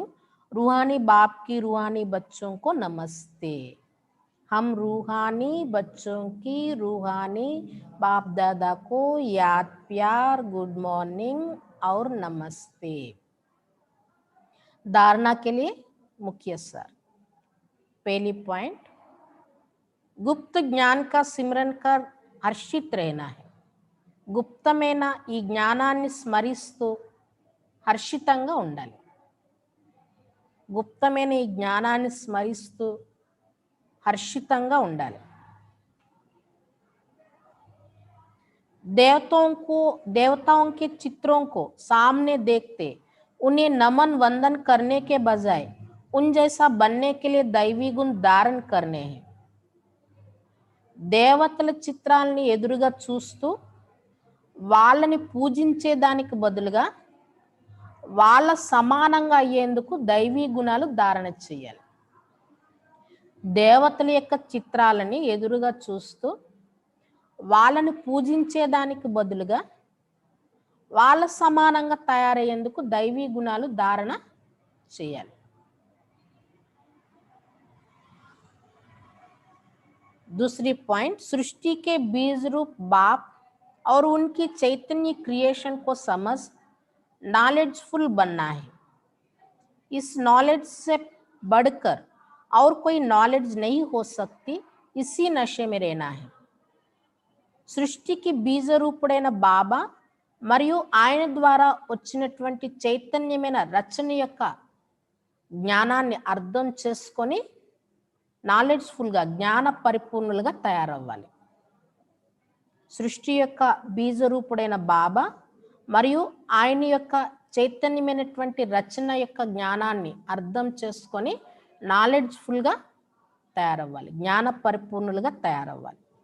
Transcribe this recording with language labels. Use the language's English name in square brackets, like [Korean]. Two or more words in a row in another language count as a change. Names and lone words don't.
[Hindi] रूहानी बाप की रूहानी बच्चों को नमस्ते. हम रूहानी बच्चों की रूहानी बाप दादा को याद प्यार [English] good morning [Hindi] और नमस्ते. धारणा के लिए मुख्य सार. पहली पॉइंट, गुप्त ज्ञान का सिमरन कर హర్షిత్ रहना है. [Telugu] గుప్తమైన ఈ జ్ఞానాన్ని స్మరిస్తూ హర్షితంగా ఉండాలి. గుప్తమైన ఈ జ్ఞానాన్ని స్మరిస్తూ హర్షితంగా ఉండాలి. [Hindi] देवताओं के चित्रों को सामने देखते उन्हें नमन वंदन करने के बजाय उन जैसा बनने के लिए दैवी गुण धारण करने हैं. [Telugu] దేవతల చిత్రాలని ఎదురుగా చూస్తూ వాళ్ళని పూజించేదానికి బదులుగా వాళ్ళ సమానంగా అయ్యేందుకు దైవీ గుణాలు ధారణ చేయాలి. దేవతల యొక్క చిత్రాలని ఎదురుగా చూస్తూ వాళ్ళని పూజించేదానికి బదులుగా వాళ్ళ సమానంగా తయారయ్యేందుకు దైవీ గుణాలు ధారణ చేయాలి. [Hindi] दूसरी पॉइंट, सृष्टि के बीज रूप बाप और उनकी चैतन्य क्रिएशन को समझ नॉलेजफुल बनना है. इस नॉलेज से बढ़कर और कोई नॉलेज नहीं हो सकती. इसी नशे में रहना है. [Telugu] సృష్టికి బీజ రూపుడైన బాబా మరియు ఆయన ద్వారా వచ్చినటువంటి చైతన్యమైన రచన యొక్క జ్ఞానాన్ని అర్థం చేసుకొని నాలెడ్జ్ఫుల్గా జ్ఞాన పరిపూర్ణులుగా తయారవ్వాలి. సృష్టి యొక్క బీజ రూపుడైన బాబా మరియు ఆయన యొక్క చైతన్యమైనటువంటి రచన యొక్క జ్ఞానాన్ని అర్థం చేసుకొని నాలెడ్జ్ఫుల్గా తయారవ్వాలి, జ్ఞాన పరిపూర్ణులుగా తయారవ్వాలి.